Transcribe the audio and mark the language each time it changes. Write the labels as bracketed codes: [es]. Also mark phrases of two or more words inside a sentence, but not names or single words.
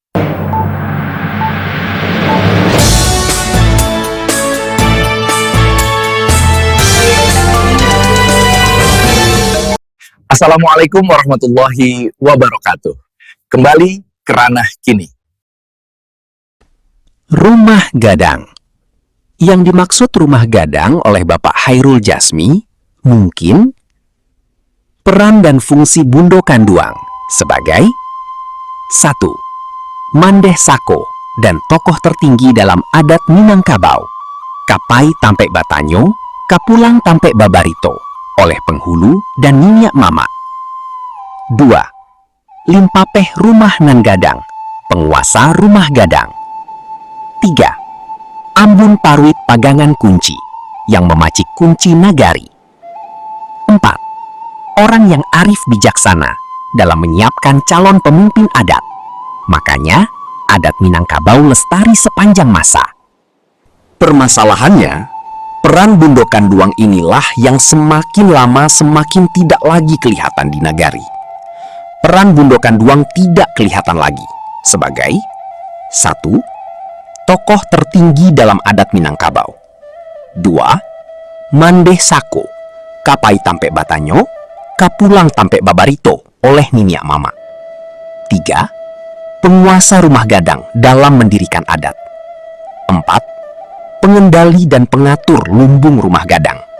[ar] السلام عليكم ورحمة الله وبركاته. [id] Kembali ke ranah kini. Rumah Gadang. Yang dimaksud rumah Gadang oleh Bapak Hairul Jasmi mungkin peran dan fungsi Bundo Kanduang sebagai 1. Mandeh Sako dan tokoh tertinggi dalam adat Minangkabau, [min] Kapai Tampe Batanyo, Kapulang Tampe Babarito [id] oleh penghulu dan Ninyak Mama. 2. Limpapeh Rumah Nan Gadang, penguasa Rumah Gadang. 3. Ambun Parwit Pagangan Kunci, yang memacik kunci nagari. 4. Orang yang arif bijaksana dalam menyiapkan calon pemimpin adat. Makanya, adat Minangkabau lestari sepanjang masa. Permasalahannya, peran Bundo Kanduang inilah yang semakin lama semakin tidak lagi kelihatan di nagari. Peran Bundo Kanduang tidak kelihatan lagi sebagai 1. Tokoh tertinggi dalam adat Minangkabau. 2. Mandeh Sako, [min] Kapai Tampe Batanyo, Kapulang Tampe Babarito [id] oleh Ninyak Mama. 3. Penguasa Rumah Gadang dalam mendirikan adat. 4. Pengendali dan pengatur lumbung Rumah Gadang.